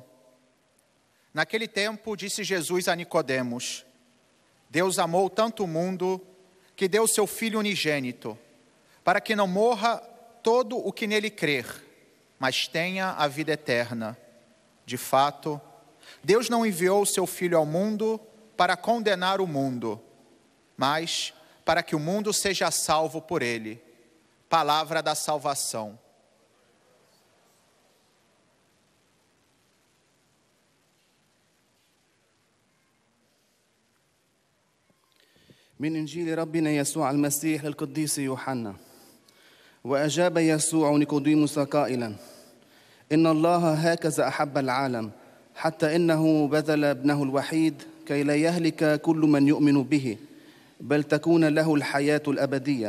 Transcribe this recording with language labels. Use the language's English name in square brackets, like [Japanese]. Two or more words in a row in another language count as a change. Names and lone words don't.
[Portuguese] Naquele tempo disse Jesus a Nicodemos: Deus amou tanto o mundo que deu seu Filho unigênito, para que não morra todo o que nele crer, mas tenha a vida eterna. De fato, Deus não enviou o seu Filho ao mundo para condenar o mundo, mas para que o mundo seja salvo por ele. Palavra da salvação. [Arabic] من إنجيل ربنا يسوع المسيح للقديس يوحنا. وأجاب يسوع نيقوديموس قائلا: إن الله هكذا أحب العالم حتى إنه بذل ابنه الوحيد كي لا يهلك كل من يؤمن به بل تكون له الحياة الأبدية.